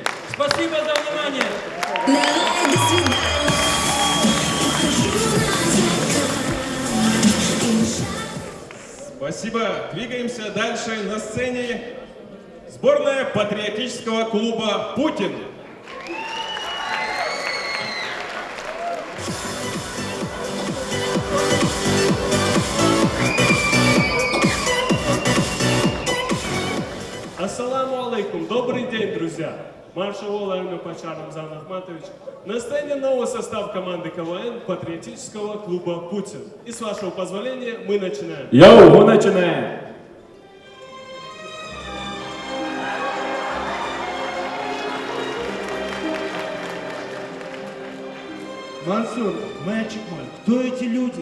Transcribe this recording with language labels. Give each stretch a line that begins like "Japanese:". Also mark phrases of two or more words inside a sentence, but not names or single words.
Russian: Спасибо за внимание. Давай, до свидания. Спасибо. Двигаемся дальше. На сцене сборная патриотического клуба «Путин».
Arabic: السلام عليكم,
Russian: добрый день, друзья! Маршал Владимир Пачар Рамзан Ахматович. На сцене новый состав команды КВН патриотического клуба «Путин». И с вашего позволения мы начинаем. Йоу, мы начинаем! Мансур, мальчик мой, кто эти люди?